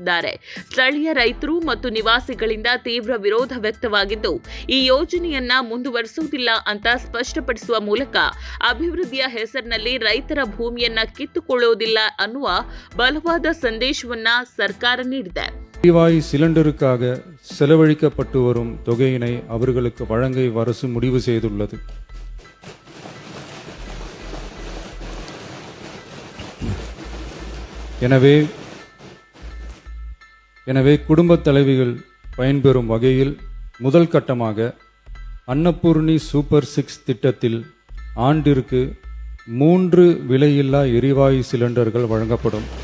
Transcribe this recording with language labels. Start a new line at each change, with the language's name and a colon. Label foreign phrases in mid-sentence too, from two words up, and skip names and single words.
Kannada: ಸ್ಥಳೀಯ ರೈತರು ಮತ್ತು ನಿವಾಸಿಗಳಿಂದ ತೀವ್ರ ವಿರೋಧ ವ್ಯಕ್ತವಾಗಿದ್ದು, ಈ ಯೋಜನೆಯನ್ನ ಮುಂದುವರಿಸುವುದಿಲ್ಲ ಅಂತ ಸ್ಪಷ್ಟಪಡಿಸುವ ಮೂಲಕ ಅಭಿವೃದ್ಧಿಯ ಹೆಸರಿನಲ್ಲಿ ರೈತರ ಭೂಮಿಯನ್ನ ಕಿತ್ತುಕೊಳ್ಳುವುದಿಲ್ಲ ಅನ್ನುವ ಬಲವಾದ ಸಂದೇಶವನ್ನ ಸರ್ಕಾರ ನೀಡಿದೆ.
Tamil: எரிவாயு சிலிண்டருக்காக செலவழிக்கப்பட்டு வரும் தொகையினை அவர்களுக்கு வழங்க அரசு முடிவு செய்துள்ளது. எனவே குடும்பத் தலைவிகள் பயன்பெறும் வகையில் முதல் கட்டமாக அன்னபூர்ணி சூப்பர் 6 திட்டத்தில் ஆண்டிற்கு 3 விலையில்லா எரிவாயு சிலிண்டர்கள் வழங்கப்படும்.